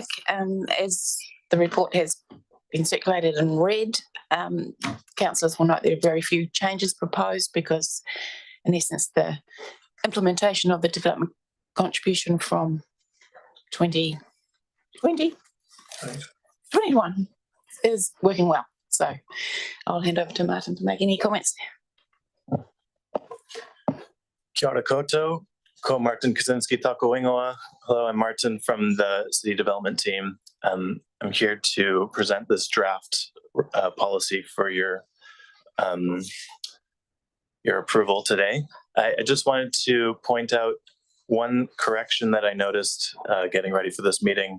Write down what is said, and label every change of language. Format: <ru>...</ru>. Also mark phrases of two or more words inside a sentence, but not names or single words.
<en>As the report has been circulated and read, councillors will note there are very few changes proposed because, in essence, the implementation of the development contribution from 2021 is working well. So I'll hand over to Martin to make any comments.</en> <mi>Kia ora koutou, ko Martin Kaczynski tako ingoa.</mi> <en>Hello, I'm Martin from the City Development team. I'm here to present this draft policy for your approval today. I just wanted to point out one correction that I noticed getting ready for this meeting.</en>